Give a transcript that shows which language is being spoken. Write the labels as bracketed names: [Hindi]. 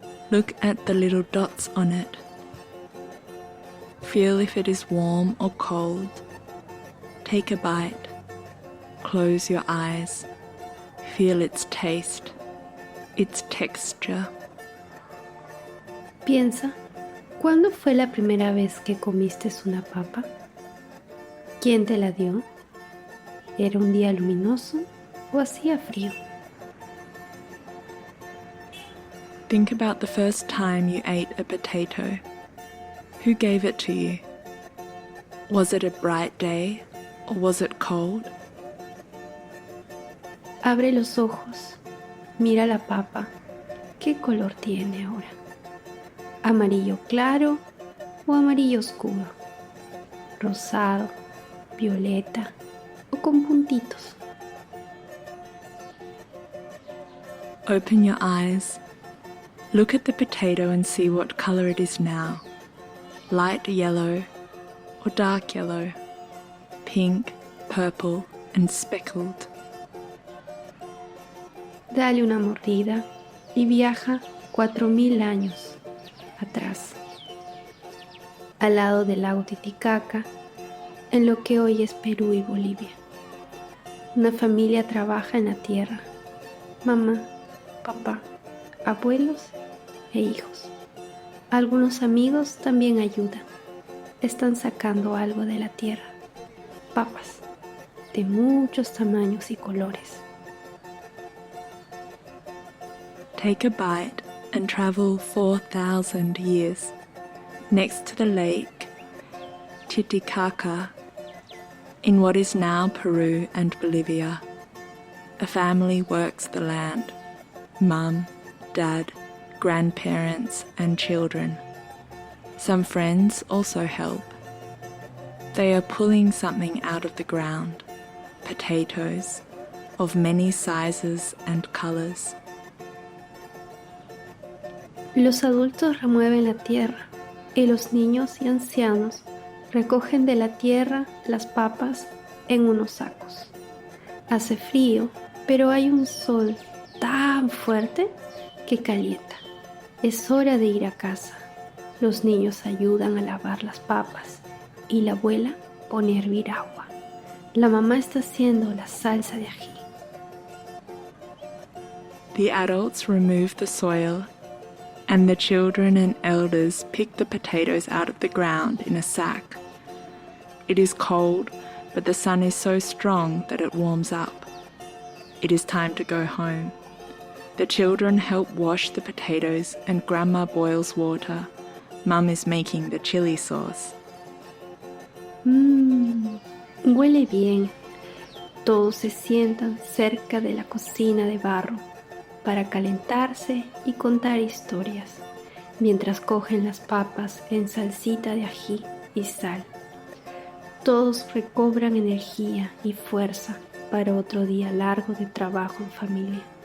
[English] Look at the little dots on it. Feel if it is warm or cold. Take a bite. Close your eyes. Feel its taste, its texture. [Spanish] Piensa, ¿cuándo fue la primera vez que comiste una papa? ¿Quién te la dio? ¿Era un día luminoso o hacía frío? [English] Think about the first time you ate a potato. Who gave it to you? Was it a bright day or was it cold? [Spanish] Abre los ojos, mira la papa. ¿Qué color tiene ahora? ¿Amarillo claro o amarillo oscuro? ¿Rosado, violeta o con puntitos? [English] Open your eyes. Look at the potato and see what color it is now. Light yellow or dark yellow, pink, purple and speckled. [Spanish] Dale una mordida y viaja 4000 años atrás, al lado del lago Titicaca, en lo que hoy es Perú y Bolivia. Una familia trabaja en la tierra, mamá, papá, abuelos e hijos. Algunos amigos también ayudan. Están sacando algo de la tierra, papas de muchos tamaños y colores. [English] Take a bite and travel 4,000 years. Next to the lake Titicaca, in what is now Peru and Bolivia, a family works the land. Mum, dad, grandparents and children. Some friends also help. They are pulling something out of the ground, potatoes, of many sizes and colors. [Spanish] Los adultos remueven la tierra y los niños y ancianos recogen de la tierra las papas en unos sacos. Hace frío, pero hay un sol tan fuerte que calienta. Es hora de ir a casa. Los niños ayudan a lavar las papas y la abuela pone a hervir agua. La mamá está haciendo la salsa de ají. The adults remove the soil and the children and elders pick the potatoes out of the ground in a sack. It is cold, but the sun is so strong that it warms up. It is time to go home. The children help wash the potatoes and Grandma boils water. Mum is making the chili sauce. Huele bien. Todos se sientan cerca de la cocina de barro para calentarse y contar historias, mientras cogen las papas en salsita de ají y sal. Todos recobran energía y fuerza para otro día largo de trabajo en familia.